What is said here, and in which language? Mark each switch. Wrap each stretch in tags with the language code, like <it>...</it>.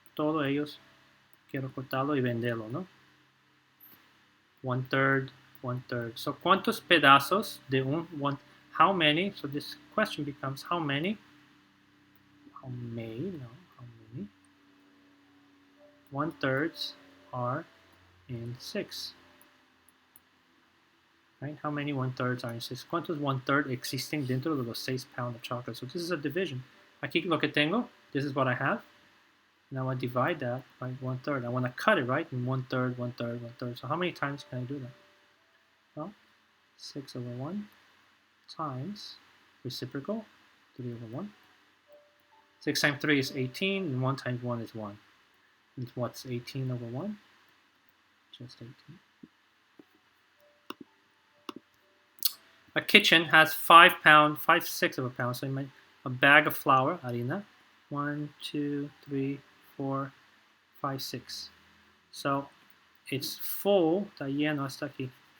<es>Todos ellos quiero cortarlo y venderlo, ¿no? 1/3, 1/3.</es> <en>So,</en> <es>¿cuántos pedazos de</es> <en>one? How many? So this question becomes how many? How many? 1/3 are in 6. Right? How many 1/3 are in 6?</en> <es>¿Cuántos 1/3 existen dentro de los 6</es> <en>pounds of chocolate? So this is a division.</en> <es>Aquí lo que tengo,</es> <en>this is what I have. Now I divide that by 1/3. I want to cut it, right? In 1/3, 1/3, 1/3. So how many times can I do that? Well, 6 over 1 times reciprocal, 3 over 1. 6 times 3 is 18, and 1 times 1 is 1. And what's 18 over 1? Just 18. A kitchen has 5 pounds, 5/6 of a pound. So you make a bag of flour, harina. 1, 2, 3, 4, 5, 6. So it's full,</en> <es>está lleno hasta aquí.</es>